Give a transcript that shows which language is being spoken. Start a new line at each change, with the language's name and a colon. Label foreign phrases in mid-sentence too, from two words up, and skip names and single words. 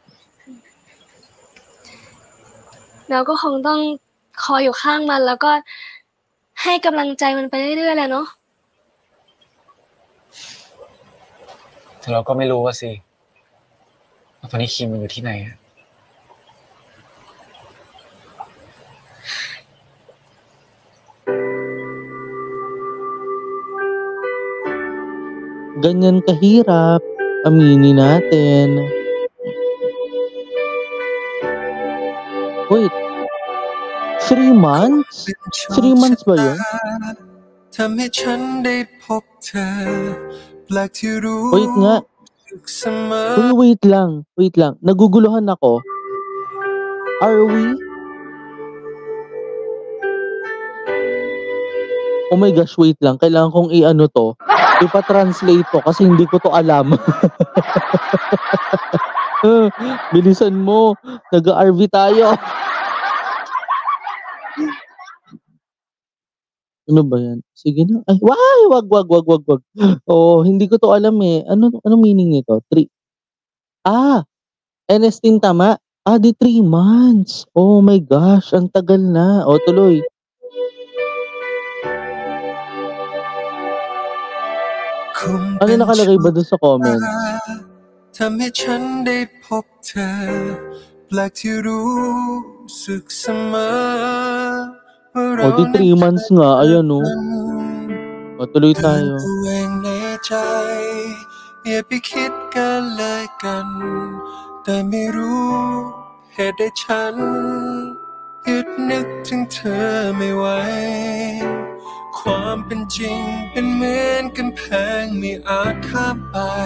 Thai: เราก็คงต้องคอยอยู่ข้างมันแล้วก็ให้กำลังใจมันไปเรื่อยๆแหละเนาะ แต่เราก็ไม่รู้ว่าสิว่าตอนนี้คิมมันอยู่ที่ไหนอะ
Filipino: Ganyan kahirap, aminin natin.
English: Wait, 3 months?
Filipino: 3 months ba yun?
Thai: ทำให้ฉันได้พบเธอแปลกที่รู้
Filipino: Wait nga.
Thai: เสมอ
Filipino: Uy, wait lang. Naguguluhan ako.
English: Are we? Oh my gosh, wait lang.
Filipino: Kailangan kong i-ano to. Ipa-translate to kasi hindi ko to alam. Bilisan mo. Nag-RV tayo. Ano ba yan? Sige na. Ay, wag. Oo, hindi ko to alam eh. Ano meaning nito? 3. Ernestine tama? Di 3 months.
English: Oh my gosh,
Filipino: ang tagal na. O, tuloy. Ano nakalagay ba doon sa comment?
Thai: ทำให้ฉันได้พบเธอแปลกที่รู้สึกเสมอว่าเรา
Filipino: O, di 3 months nga. Ayan, no. O, tuloy tayo.
Thai: ตัวเองในใจอย่าไปคิดกันเลยกันแต่ไม่รู้เหตุใดฉันยึดนึกถึงเธอไม่ไหวความเป็นจริงเป็นเหมือนกำแพงไม่อาจข้ามไป